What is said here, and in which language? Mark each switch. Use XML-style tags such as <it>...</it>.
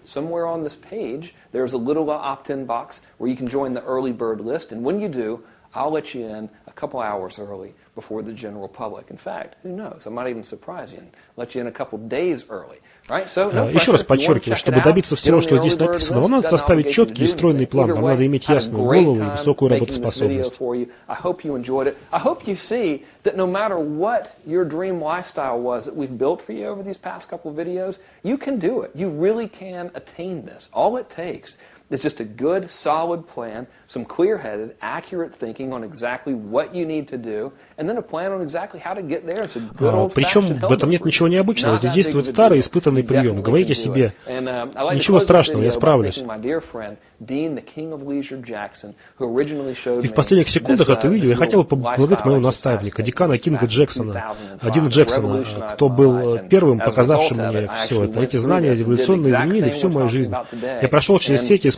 <en>Somewhere on this page, there's a little opt-in box where you can join the early bird list. And when you do, I'll let you in a couple hours early before the general public. In fact, who knows? I might even surprise you and let you in a couple days early. Right?</en> <ru>So, еще раз подчеркиваю, чтобы добиться всего, что здесь написано, вам надо составить четкий и стройный план, вам надо иметь ясную голову и высокую работоспособность.</ru> <en>I hope you enjoyed it. I hope you see that no matter what your dream lifestyle was that we've built for you over these past couple of videos, you can do it. You really can attain this. All it takes is just a good, solid plan, some clear-headed, accurate thinking on exactly what you need to do, and then a plan on exactly how to get there. It's a good old-fashioned</en> <ru>Причем в этом нет ничего необычного. Здесь действует старый испытанный прием. Говорите себе, ничего страшного, я справлюсь. И в последних секундах это видео я хотел поблагодарить моего наставника, декана Кинга Джексона, Дина Джексона, кто был первым показавшим мне все это. Эти знания революционно изменили всю мою жизнь. Я прошел через все эти</ru>